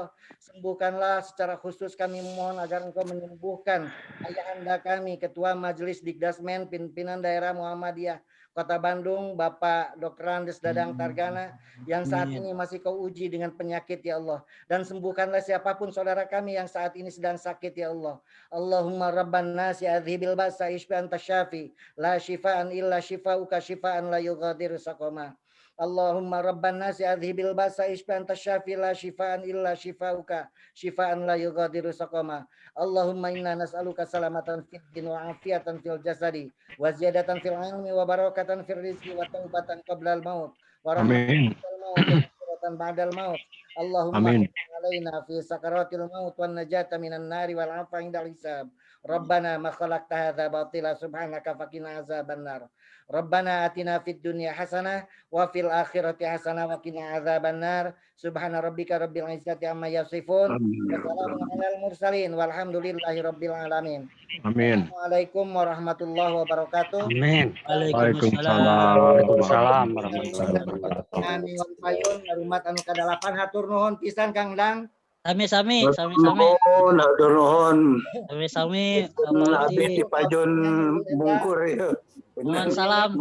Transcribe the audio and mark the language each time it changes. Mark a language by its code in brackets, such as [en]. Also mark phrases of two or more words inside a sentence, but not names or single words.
[id] Sembuhkanlah secara khusus kami memohon agar Engkau menyembuhkan ayahanda kami, Ketua Majelis Dikdasmen Pimpinan Daerah Muhammadiyah Kota Bandung, Bapak Dr. Andes Dadang Targana, yang saat ini masih Kau uji dengan penyakit ya Allah. Dan sembuhkanlah siapapun saudara kami yang saat ini sedang sakit ya Allah. [ar] اللهم رب الناس أذهب البأس اشف أنت الشافي، لا شفاء إلا شفاؤك شفاء لا يغادر سقما. اللهم رب الناس أذهب البأس اشف أنت الشافي، لا شفاء إلا شفاؤك شفاء لا يغادر سقما. اللهم إنا نسألك سلامة في الدين وعافية في الجسد وزيادة في العلم وبركة في الرزق وتوبة قبل الموت ورحمة بعد الموت. اللهم علينا في سكرات الموت والنجاة من النار والعفو عند الحساب. ربنا ما خلقت هذا باطلا سبحانك فقنا عذاب النار. ربنا آتنا في الدنيا حسنة وفي الآخرة حسنة وقنا عذاب النار. سبحان ربك رب العزة عما يصفون. وسلام على المرسلين والحمد لله رب العالمين. Amin. السلام عليكم ورحمة الله وبركاته. Amin. وعليكم السلام ورحمة الله وبركاته. [su] Kami wan payun ngarumat anu ka-8 hatur nuhun pisan Kang Dang. Sami-sami. Hatur nuhun. Sami-sami. Abdi Pajon Bungkur ya. Salam.